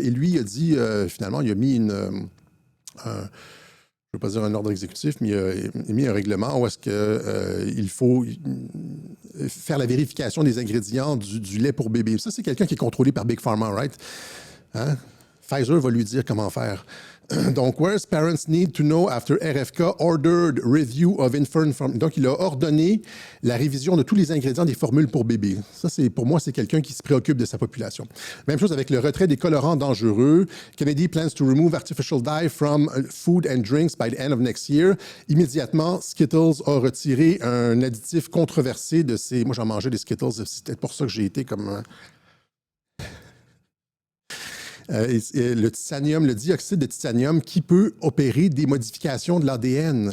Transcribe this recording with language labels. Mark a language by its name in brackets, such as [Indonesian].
[French] Et lui, il a dit, finalement, il a mis je ne veux pas dire un ordre exécutif, mais il a mis un règlement où est-ce qu'il faut faire la vérification des ingrédients du lait pour bébé. Ça, c'est quelqu'un qui est contrôlé par Big Pharma, right? Hein? Pfizer va lui dire comment faire. [English] Donc, whereas parents need to know after RFK ordered review of infant formula. [French] Donc, il a ordonné la révision de tous les ingrédients des formules pour bébés. Ça, pour moi, c'est quelqu'un qui se préoccupe de sa population. Même chose avec le retrait des colorants dangereux. [English] Kennedy plans to remove artificial dye from food and drinks by the end of next year. [French] Immédiatement, Skittles a retiré un additif controversé de ces... Moi, j'en mangeais des Skittles. C'est peut-être pour ça que j'ai été comme... le titanium, le dioxyde de titanium qui peut opérer des modifications de l'ADN.